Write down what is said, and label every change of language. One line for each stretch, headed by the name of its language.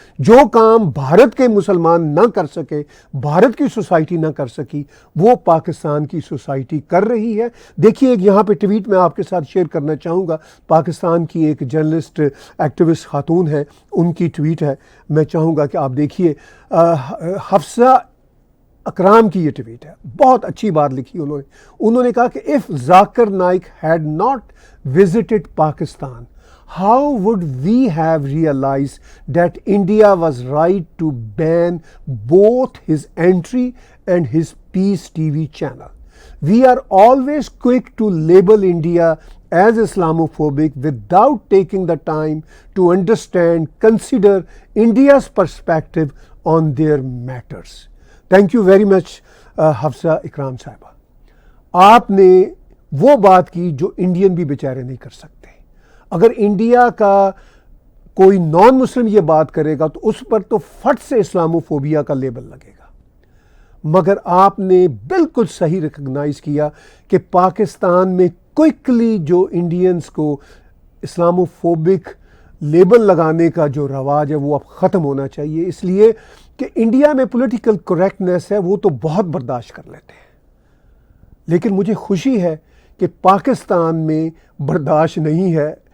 Urdu: جو کام بھارت کے مسلمان نہ کر سکے، بھارت کی سوسائٹی نہ کر سکی، وہ پاکستان کی سوسائٹی کر رہی ہے. دیکھیے ایک یہاں پہ ٹویٹ میں آپ کے ساتھ شیئر کرنا چاہوں گا. پاکستان کی ایک جرنلسٹ ایکٹیوسٹ خاتون ہے، ان کی ٹویٹ ہے، میں چاہوں گا کہ آپ دیکھیے. حفصہ اکرام کی یہ ٹویٹ ہے، بہت اچھی بات لکھی انہوں نے کہا کہ
English: if Zakir Naik had not visited Pakistan, how would we have realized that India was right to ban both his entry and his Peace TV channel? We are always quick to label India as Islamophobic without taking the time to understand, consider India's perspective on their matters. Thank you very much Hafsa Ikram صاحبہ.
Urdu: آپ نے وہ بات کی جو Indian بھی بیچارے نہیں کر سکتے. اگر انڈیا کا کوئی نان مسلم یہ بات کرے گا تو اس پر تو فٹ سے اسلاموفوبیا کا لیبل لگے گا. مگر آپ نے بالکل صحیح ریکگنائز کیا کہ پاکستان میں کوئکلی جو انڈینز کو اسلاموفوبک لیبل لگانے کا جو رواج ہے وہ اب ختم ہونا چاہیے، اس لیے کہ انڈیا میں پولیٹیکل کریکٹنیس ہے وہ تو بہت برداشت کر لیتے ہیں، لیکن مجھے خوشی ہے کہ پاکستان میں برداشت نہیں ہے.